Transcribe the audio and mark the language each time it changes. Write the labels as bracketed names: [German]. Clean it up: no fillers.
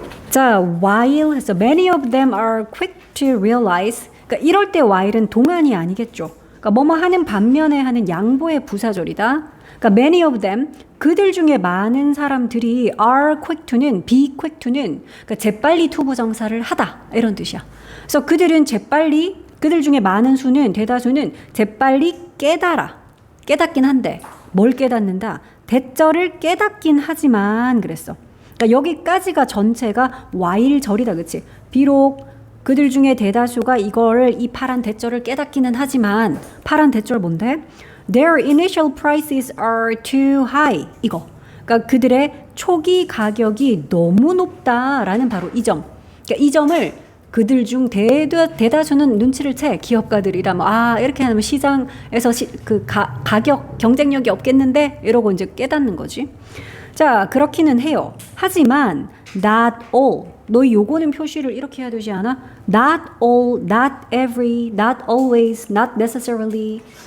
[English] 자, while 해서 many of them are quick to realize. [Korean] 그러니까 이럴 때 while은 동안이 아니겠죠. 그러니까 뭐뭐 하는 반면에 하는 양보의 부사절이다. 그러니까 many of them, 그들 중에 많은 사람들이 are quick to는 be quick to는 그러니까 재빨리 투부정사를 하다 이런 뜻이야. 그래서 그들은 재빨리, 그들 중에 많은 수는 대다수는 재빨리 깨닫긴 한데 뭘 깨닫는다? 대절을 깨닫긴 하지만 그랬어. 그러니까 여기까지가 전체가 while절이다, 그치? 비록 그들 중에 대다수가 이 파란 대절을 깨닫기는 하지만 파란 대절 뭔데? [English] Their initial prices are too high. [Korean] 이거. 그러니까 그들의 초기 가격이 너무 높다라는 바로 이 점. 그러니까 이 점을 그들 중 대다수는 눈치를 채. 기업가들이라 이렇게 하면 시장에서 가격 경쟁력이 없겠는데 이러고 이제 깨닫는 거지. 자, 그렇기는 해요. 하지만 [English] not all. [Korean] 너희 요거는 표시를 이렇게 해야 되지 않아? [English] Not all, not every, not always, not necessarily.